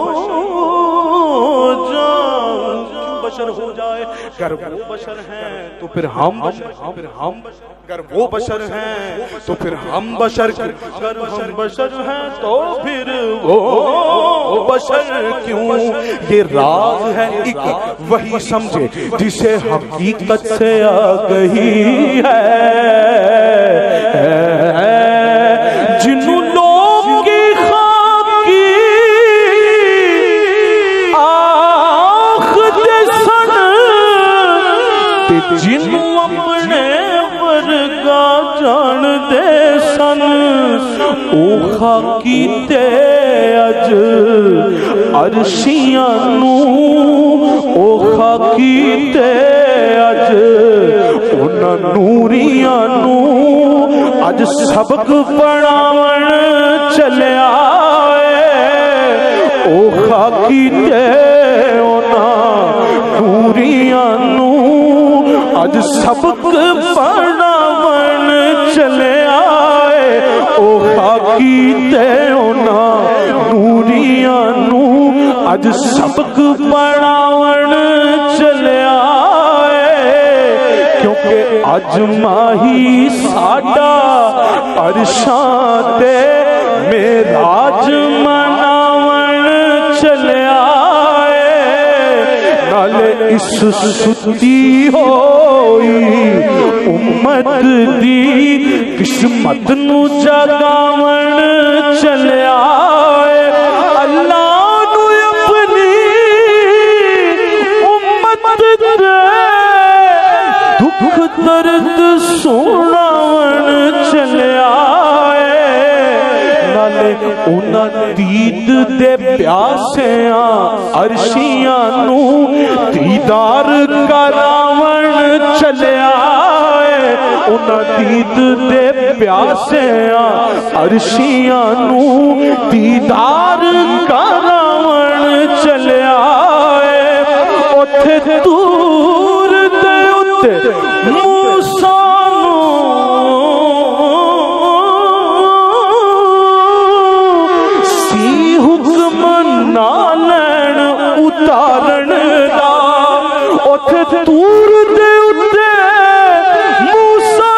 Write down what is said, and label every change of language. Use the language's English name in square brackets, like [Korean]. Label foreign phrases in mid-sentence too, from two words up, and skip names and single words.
[Urdu] جاؤں بشر ہو جائے گر وہ بشر ہیں تو پھر ہم گر وہ بشر ہیں تو پھر ہم بشر گر ہم بشر ہیں تو پھر وہ بشر کیوں یہ راز ہے ایک وہی سمجھے جسے حقیقت سے آگہی ہے جنہوں لوگ کی خواب کی [Punjabi] آخ دے سن جنہوں اپنے ورگا جان دے سن او خاکی تے اج عرشیاں نو او خاکی تے اج انہاں نوریاں نو اج سبق پڑھاون چلیا او خاکی تے انہاں نوریاں نو اج سبق پڑھاون چلیا او خاکی تے انہاں نوریاں نو اج سبق پڑھاون چلیا کیونکہ اج ماہی ساڈا عرشاں تے معراج مناون چلیا نالے اس ستی ہوئی امت دی قسمت نو جگاون چلیا اللہ نو اپنی امت دے دکھ درد سناون چلیا نالے انہاں دید دے پیاسیاں عرشیاں نو دیدار کراون چلیا انہاں دید دے پیاسیاں عرشیاں نو دیدار کراون چلیا اوتھے دور دے اتے موسیٰ نو سی حکم نالین اتارن دا اوتھے دور دے اتے موسیٰ